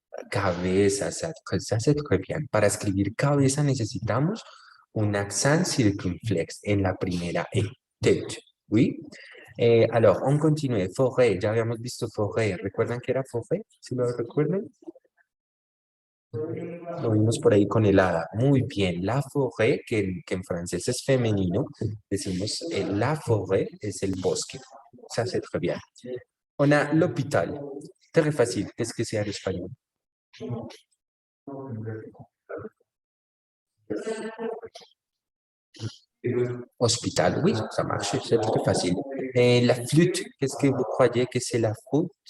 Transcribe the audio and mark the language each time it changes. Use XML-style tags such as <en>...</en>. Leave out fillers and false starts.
<fr>Cabeza, ça c'est très bien.</fr> <es>Para escribir cabeza necesitamos un accent circunflexe en la primera E.</es> <fr>Tête. ¿Oui? Alors, on continue. Forêt.</fr> <es>Ya habíamos visto forêt. ¿Recuerdan que era forêt? ¿Sí lo recuerdan? Lo vimos por ahí con el hada. Muy bien. La forêt, que en francés es femenino, decimos la forêt es el bosque.</es> <fr>Ça, c'est très bien. On a l'hôpital. Très facile. Qu'est-ce que c'est en español? Hospital, oui, ça marche, c'est très facile. La flûte, qu'est-ce que vous croyez que c'est la flûte?</fr>